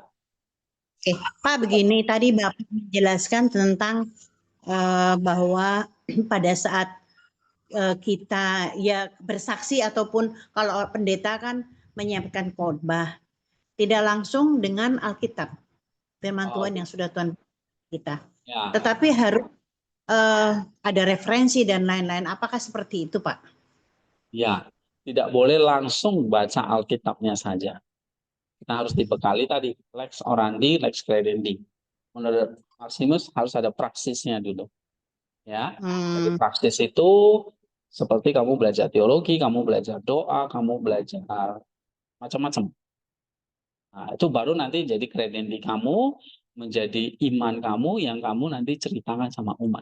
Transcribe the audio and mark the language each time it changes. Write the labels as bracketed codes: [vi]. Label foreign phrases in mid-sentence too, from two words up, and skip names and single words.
[id] Oke, Pak, begini, tadi Bapak menjelaskan tentang bahwa pada saat kita ya bersaksi ataupun kalau pendeta kan menyiapkan khotbah, tidak langsung dengan Alkitab, firman Tuhan yang sudah Tuhan kita. Ya, Tetapi harus ada referensi dan lain-lain. Apakah seperti itu, Pak? ya. Tidak boleh langsung baca Alkitabnya saja. Kita harus dibekali tadi, [la] lex orandi, lex credendi. [id] Menurut Maximus harus ada praksisnya dulu. Ya, jadi praksis itu seperti kamu belajar teologi, kamu belajar doa, kamu belajar macam-macam. Nah, itu baru nanti jadi kredendi kamu, menjadi iman kamu yang kamu nanti ceritakan sama umat.